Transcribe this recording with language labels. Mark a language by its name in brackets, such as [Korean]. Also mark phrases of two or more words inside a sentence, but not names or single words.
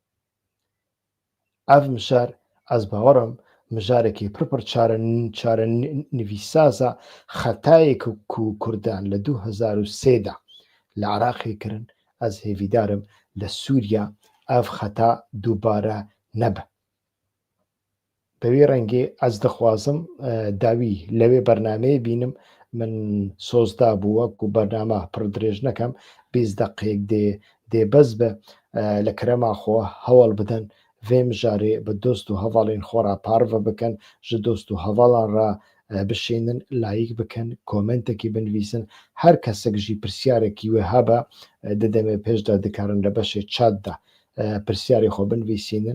[Kurdish] Ev mijar ez bawerim mijarekî pir çarenivîsaza xetayê ku Kurdan li 2003 de li Iraqê kirin ez hêvîdarim li Sûriya ev xeta dubare nebe. Bi vê rengê ez dixwazim dawî li vê bernameyê bînim من سۆزدا بوو وەکو بەرنامە پڕ درێژ نەکەم 20 دقەیەک دێ بەس بە لە کرەما خۆ هەوڵ بدەن vê mijarê bi dost û hevalên xwe re parve bikin, ji dost û hevalan re bişînin, layîk bikin, komentekî binivîsin. Her kesek jî pirsiyarekî wê hebe di demê pêş de dikarin li beşê çat de pirsyarê xwe binivîsînin.